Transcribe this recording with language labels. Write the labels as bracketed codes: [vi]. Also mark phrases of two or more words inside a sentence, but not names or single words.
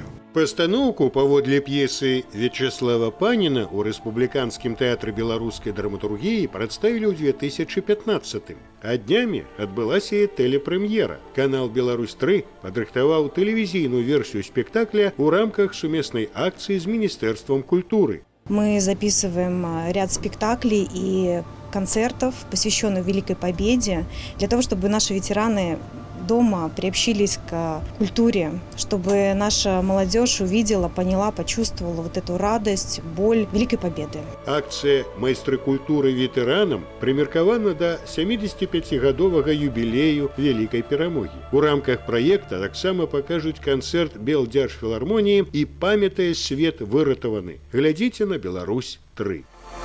[be] Пастаноўку паводле п'есы Вячеслава Паніна ў Рэспубліканскім тэатры беларускай драматургіі прадставілі ў 2015-м. А днямі адбылася і тэлепрэм'ера. Канал «Беларусь-3» падрыхтаваў тэлевізійную версію спектакля ў рамках сумеснай акцыі з Міністэрствам культуры. [ru] Мы записываем ряд спектаклей и концертов, посвященных Великой Победе, для того, чтобы наши ветераны дома приобщились к культуре, чтобы наша молодежь увидела, поняла, почувствовала вот эту радость, боль Великой Победы. [be] Акцыя «Майстры культуры ветэранам» прымеркавана да 75-гадовага юбілею Вялікай перамогі. У рамках праекта таксама пакажуць канцэрт Белдзяржфілармоніі і «Памятае свет выратаваны». Глядзіце на Беларусь-3.